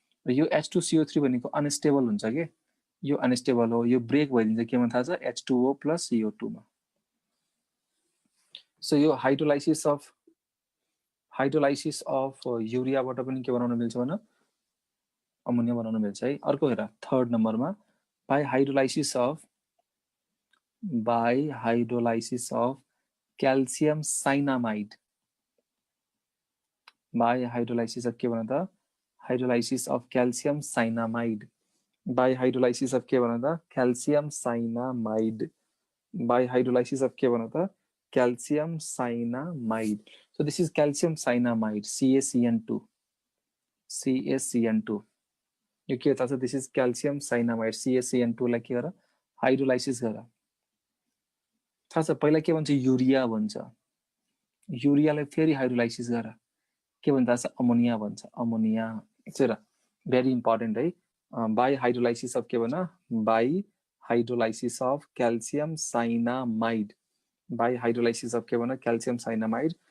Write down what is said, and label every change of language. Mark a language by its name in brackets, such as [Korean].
[Nepali] र यो H2CO3 भनेको अनस्टेबल हुन्छ के, यो अनस्टेबल हो, यो ब्रेक भइदिन्छ केमा थाहा छ, H2O + CO2 मा। सो यो हाइड्रोलाइसिस अफ युरियाबाट पनि के बनाउन मिल्छ भन, अमोनिया बनाउन मिल्छ है। अर्को हेर थर्ड नम्बरमा by hydrolysis of calcium cyanamide, by hydrolysis of के भन त, hydrolysis of calcium cyanamide, by hydrolysis of के भन त, calcium cyanamide, by hydrolysis of के भन त, calcium cyanamide. [English] So this is calcium cyanamide, CaCN2. [Nepali] यो के थाहा छ, [English] this is calcium cyanamide, [Nepali] CaCN2 लाई के गर, हाइड्रोलाइसिस गर। थाहा छ पहिला के भन्छ, युरिया भन्छ, युरियालाई फेरि हाइड्रोलाइसिस गर के भन्छ थाहा छ, अमोनिया भन्छ, अमोनिया। हेर भेरी इम्पोर्टेन्ट है। बाइ हाइड्रोलाइसिस अफ के भन, by hydrolysis of calcium cyanamide, by hydrolysis of के भन, क्याल्सियम साइनामाइड।